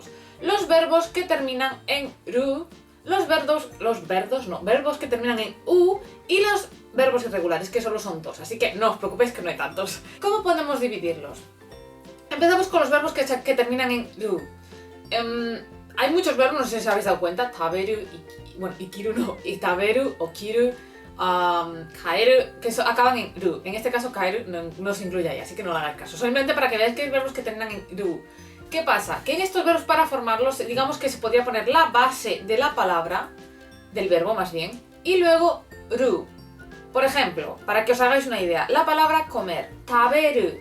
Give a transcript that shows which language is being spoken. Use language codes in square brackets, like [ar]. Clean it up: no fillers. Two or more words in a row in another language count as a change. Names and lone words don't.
[es] Los verbos que terminan en ru, verbos que terminan en u y los verbos irregulares, que solo son dos. Así que no os preocupéis que no hay tantos. ¿Cómo podemos dividirlos? Empezamos con los verbos que terminan en ru. Hay muchos verbos, no sé si os habéis dado cuenta, [ja] 食べる、生きる の、食べる、起きる、帰る, [es] que acaban en ru. En este caso kaeru no se incluye ahí, así que no le hagáis caso. Solamente para que veáis que hay verbos que terminan en ru. ¿Qué pasa? Que en estos verbos para formarlos, digamos que se podría poner la base de la palabra, del verbo más bien, y luego ru. Por ejemplo, para que os hagáis una idea, la palabra comer, taberu.